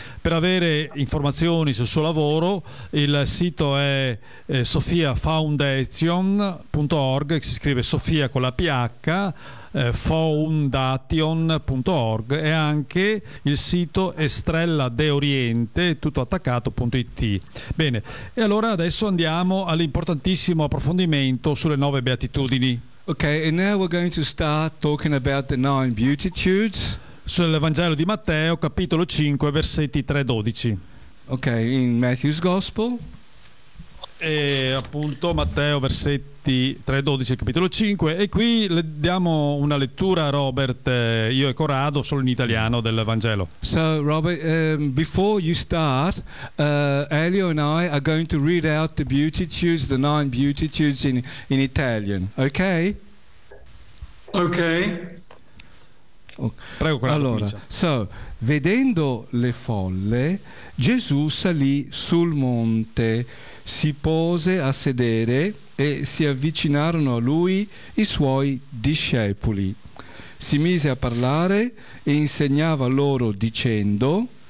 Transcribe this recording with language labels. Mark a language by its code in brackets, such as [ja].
[it] Per avere informazioni sul suo lavoro, il sito è sofiafoundation.org, che si scrive Sofia con la PH, foundation.org, e anche il sito Estrella de Oriente, tutto attaccato.it. Bene, e allora adesso andiamo all'importantissimo approfondimento sulle nove beatitudini. [en] Ok, and now we're going to start talking about the nine beatitudes. [it] Sull'Evangelo di Matteo, capitolo 5, versetti 3-12. [en] Ok, in Matthew's Gospel. [it] E appunto Matteo versetti 3-12 capitolo 5, e qui le diamo una lettura a Robert, io e Corrado, solo in italiano del Vangelo. [en] So Robert, before you start, Elio and I are going to read out the beatitudes, the nine beatitudes in Italian, ok? Ok. [it] Prego Corrado. Allora, so, vedendo le folle, Gesù salì sul monte, si pose a sedere e si avvicinarono a lui i suoi discepoli. Si mise a parlare e insegnava loro dicendo: